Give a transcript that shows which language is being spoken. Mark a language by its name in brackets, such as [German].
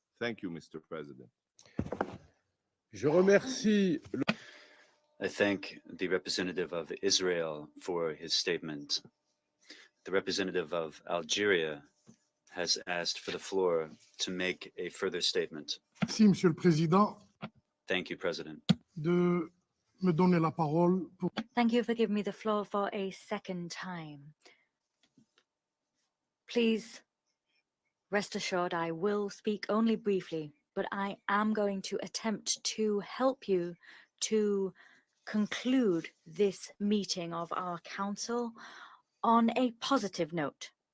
[English] Thank you, Mr. President. I thank the representative of Israel for his statement. The representative of Algeria has asked for the floor to make a further statement. [French] Merci, Monsieur le Président, [English] Thank you, President. [French] de me donner la parole pour [English] Thank you for giving me the floor for a second time. Please rest assured I will speak only briefly, but I am going to attempt to help you to conclude this meeting of our council on a positive note.